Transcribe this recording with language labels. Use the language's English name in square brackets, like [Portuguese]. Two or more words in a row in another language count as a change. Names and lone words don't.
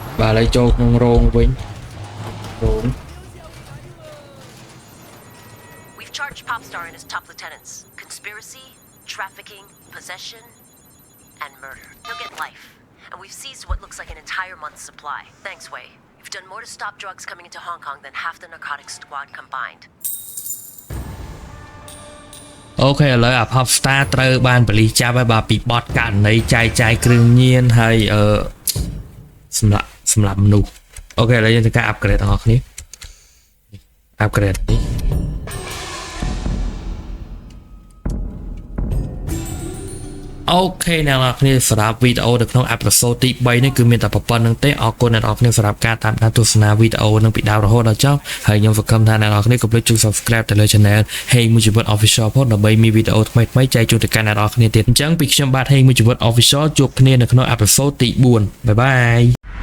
[Khmer] ឥឡូវចូលក្នុងរោងវិញរោង [English] We've charged Popstar and his top lieutenants. Conspiracy, trafficking, possession, and murder. He'll get life. And we've seized what looks like an entire month's supply. Thanks, Wei. You've done more to stop drugs coming into Hong Kong than half the narcotics squad combined. [Khmer] អូខេឥឡូវអា Popstar ត្រូវបានប៉ូលីសចាប់ហើយបាទពីបទករណីចាយគ្រឿងញៀនហើយសម្រាប់មនុស្សអូខេឥឡូវយើងធ្វើការ upgrade ទាំងអស់គ្នា upgrade នេះ អូខេអ្នកនរគ្នាសម្រាប់វីដេអូនៅក្នុងអេពីសូតទី3នេះគឺមានតែប៉ុណ្្នឹងទេអរគុណអ្នកនរគ្នាសម្រាប់ការតាមដានទស្សនាវីដេអូនឹងពីដើមរហូតដល់ចប់ហើយខ្ញុំសង្ឃឹមថាអ្នកនរគ្នាកុំភ្លេចចុច Subscribe ទៅលើ Channel Hey Mujibut Official ផងដើម្បីមានវីដេអូថ្មីៗចែកជូនទៅកាន់អ្នកនរគ្នាទៀតអញ្ចឹងពីខ្ញុំបាទ Hey Mujibut Official ជួបគ្នានៅក្នុងអេពីសូតទី4បាយបាយ